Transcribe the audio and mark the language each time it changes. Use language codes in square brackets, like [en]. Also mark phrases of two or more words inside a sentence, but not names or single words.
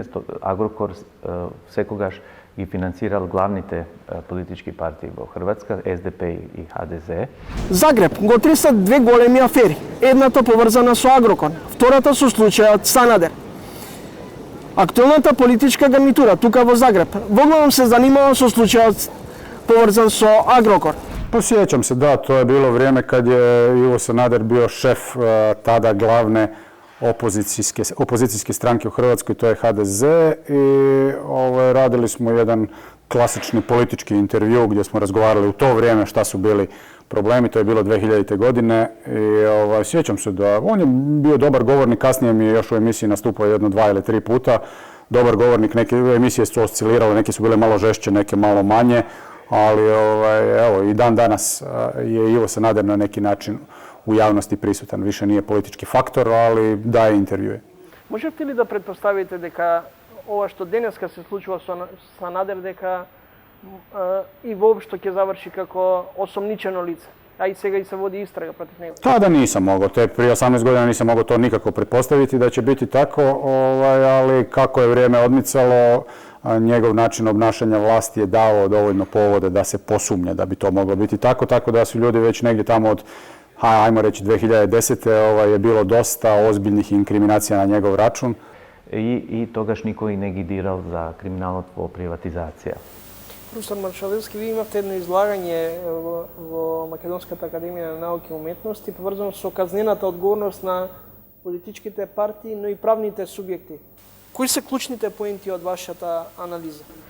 [mk] Агрокор секогаш ги финансирал главните политички партии во Хрватска, СДП и ХДЗ. Загреб го тресат две големи афери. Едната поврзана со Агрокор, втората со случајот Санадер. Актуелната политичка гарнитура тука во Загреб воглавном се занимава со случајот поврзан со Агрокор. [hr] Pa sjećam se, da, to je bilo vrijeme kad je Ivo Sanader bio šef tada glavne opozicijske stranke u Hrvatskoj, to je HDZ, i radili smo jedan klasični politički intervju gdje smo razgovarali u to vrijeme šta su bili problemi, to je bilo 2000. godine i sjećam se da on je bio dobar govornik, kasnije mi je još u emisiji nastupao 1, 2 ili 3 puta, dobar govornik, neke emisije su oscilirale, neke su bile malo žešće, neke malo manje, ali evo i dan danas je Ivo Sanader na neki način u javnosti prisutan, više nije politički faktor, ali daje intervjue. [mk] Можете ли да предпоставите дека ова што денеска се случува со Санадер, дека и воопшто ќе заврши како осомничено лице, а и сега и се води истрага против него? [hr] Tada nisam mogao, te prije 18 godina nisam mogao to nikako pretpostaviti da će biti tako, ali kako je vrijeme odmicalo, njegov način obnašanja vlasti je dao dovoljno povode da se posumnja da bi to moglo biti tako, tako da su ljudi već negdje tamo od, ajmo reći 2010. Je bilo dosta ozbiljnih inkriminacija na njegov račun. [mk] I тогаш никој не ги дирал за криминалот во приватизација. Рустам Маршалевски, ви имавте едно излагање во Македонската академија на науки и уметности, поврзано со казнената одговорност на политичките партии, но и правните субјекти. Кои се клучните поенти од вашата анализа?